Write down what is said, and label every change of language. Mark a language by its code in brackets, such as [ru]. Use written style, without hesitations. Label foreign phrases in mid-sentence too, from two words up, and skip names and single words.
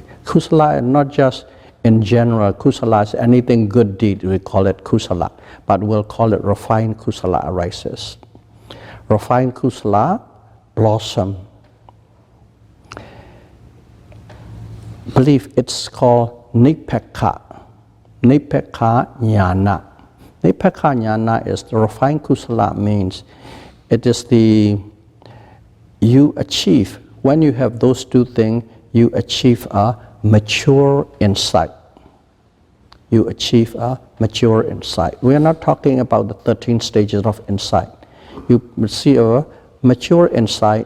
[en] Kusala is not just in general, kusala is anything good deed, we call it kusala, but we'll call it refined kusala arises. Refined kusala blossom. Believe it's called nipekha. [pi] Nipekha jnana. Nipekha jnana [en] is the refined kusala means it is the, you achieve, when you have those two things, you achieve a mature insight. You achieve a mature insight. We are not talking about the 13 stages of insight. You see a mature insight.